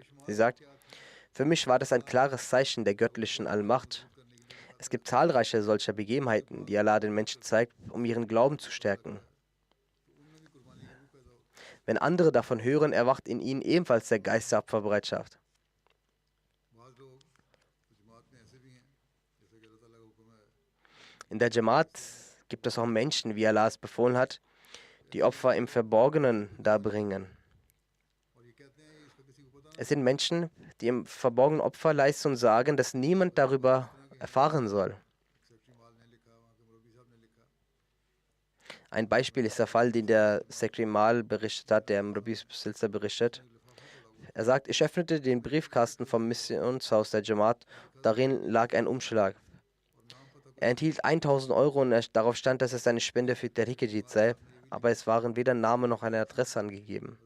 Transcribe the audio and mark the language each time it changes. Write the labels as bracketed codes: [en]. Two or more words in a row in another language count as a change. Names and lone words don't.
[de] Sie sagt, für mich war das ein klares Zeichen der göttlichen Allmacht. Es gibt zahlreiche solcher Begebenheiten, die Allah den Menschen zeigt, um ihren Glauben zu stärken. Wenn andere davon hören, erwacht in ihnen ebenfalls der Geist der Opferbereitschaft. [ur] بعد لوگ جماعت میں ایسے بھی ہیں جیسے کہ اللہ تعالیٰ کا حکم ہے [de] In der Jamaat gibt es auch Menschen, wie Allah es befohlen hat, die Opfer im Verborgenen darbringen. [ur] اور یہ کہتے ہیں اس کا کسی کو پتہ [de] Es sind Menschen, die im Verborgenen Opfer leisten und sagen, dass niemand darüber erfahren soll. [ur] سیکرٹری مال نے لکھا، وہاں کے مربی صاحب نے لکھا. [de] Ein Beispiel ist der Fall, den der Sekretär Mal berichtet hat, der im Rabbi Silzer berichtet. Er sagt, ich öffnete den Briefkasten vom Missionshaus der Jamaat, darin lag ein Umschlag. Er enthielt 1000 Euro und darauf stand, dass es eine Spende für Tehrik-e-Jadid sei, aber es waren weder Name noch eine Adresse angegeben.